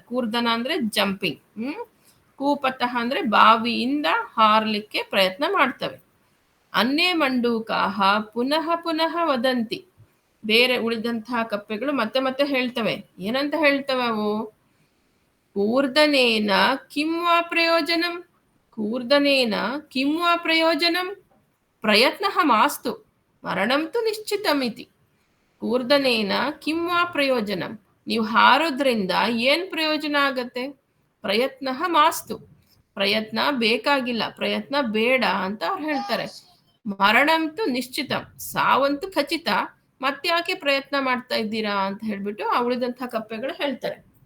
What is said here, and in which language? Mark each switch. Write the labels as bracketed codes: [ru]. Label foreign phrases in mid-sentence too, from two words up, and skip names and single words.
[kn] ಕೂರ್ದನ ಅಂದ್ರೆ ಜಂಪಿಂಗ್, ಕೂಪತಃ ಅಂದ್ರೆ ಬಾವಿಯಿಂದ ಹಾರ್ಲಿಕ್ಕೆ ಪ್ರಯತ್ನ ಮಾಡ್ತವೆ. [sa] ಅನ್ನೇ ಮಂಡೂಕಾಹ ಪುನಃ ಪುನಃ ವದಂತಿ, [kn] ಬೇರೆ ಉಳಿದಂತಹ ಕಪ್ಪೆಗಳು ಮತ್ತೆ ಮತ್ತೆ ಹೇಳ್ತವೆ. ಏನಂತ ಹೇಳ್ತವೆ ಅವು? [sa] ಕೂರ್ದನೇನ ಕಿಂ ವಾ ಪ್ರಯೋಜನಂ, ಕೂರ್ದನೇನ ಕಿಂ ವಾ ಪ್ರಯೋಜನಂ, ಪ್ರಯತ್ನಃ ಮಾಸ್ತು ಮರಣಂತು ನಿಶ್ಚಿತಮಿತಿ. ಕೂರ್ದನೇನ ಕಿಂ ವಾ ಪ್ರಯೋಜನಂ, [kn] ನೀವು ಹಾರೋದ್ರಿಂದ ಏನ್ ಪ್ರಯೋಜನ ಆಗತ್ತೆ? [sa] ಪ್ರಯತ್ನಃ ಮಾಸ್ತು, [kn] ಪ್ರಯತ್ನ ಬೇಕಾಗಿಲ್ಲ, ಪ್ರಯತ್ನ ಬೇಡ ಅಂತ ಅವ್ರು ಹೇಳ್ತಾರೆ. [sa] ಮರಣಂತು ನಿಶ್ಚಿತ, [kn] ಸಾವಂತೂ ಖಚಿತ, ಮತ್ತ್ಯಾಕೆ ಪ್ರಯತ್ನ ಮಾಡ್ತಾ ಇದ್ದೀರಾ ಅಂತ ಹೇಳ್ಬಿಟ್ಟು ಆ ಉಳಿದಂತಹ ಕಪ್ಪೆಗಳು ಹೇಳ್ತಾರೆ.